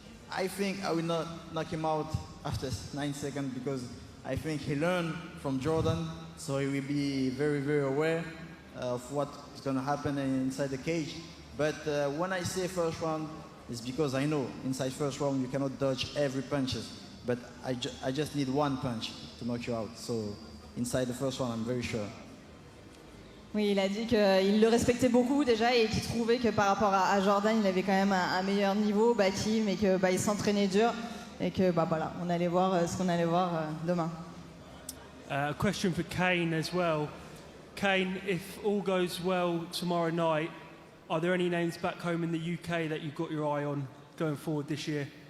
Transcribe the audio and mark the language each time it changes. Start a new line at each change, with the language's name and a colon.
English: I think I will not knock him out after 9 seconds because I think he learned from Jordan, so he will be very, very aware of what is going to happen inside the cage. But when I say first round, it's because I know inside first round you cannot dodge every punches. But I just need one punch to knock you out. So inside the first round, I'm very sure.
French: Oui, il a dit qu'il le respectait beaucoup déjà et qu'il trouvait que par rapport à Jordan, il avait quand même un meilleur niveau, Baki, mais que il s'entraînait dur et que voilà, on allait voir ce qu'on allait voir demain.
English: A question for Kane as well. Kane, if all goes well tomorrow night, are there any names back home in the UK that you've got your eye on going forward this year?